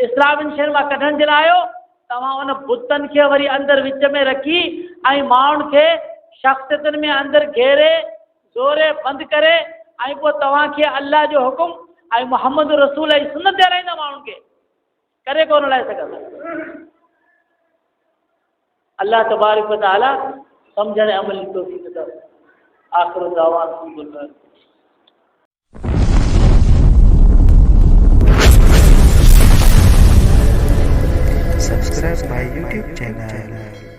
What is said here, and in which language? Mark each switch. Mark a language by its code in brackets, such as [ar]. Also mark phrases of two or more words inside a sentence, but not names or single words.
[sd] इस्लाम इन शयुनि मां कढण जे लाइ आयो, तव्हां उन बुतनि खे वरी अंदरि विच में रखी ऐं माण्हुनि खे शख़्सियतुनि में अंदरि घेरे ज़ोरे बंदि करे ऐं पोइ तव्हांखे अल्लाह जो हुकुम ऐं मुहम्मद रसूल जी सुन्नत ते हलाईंदा माण्हुनि खे, करे कोन हलाए सघंदा। अल्लाह [ar] تبارك وتعالى [sd] सम्झण ऐं अमल जी तौफ़ीक़ अता फ़रमाए। [ar] آخر دعوانا [en] subscribe my YouTube channel.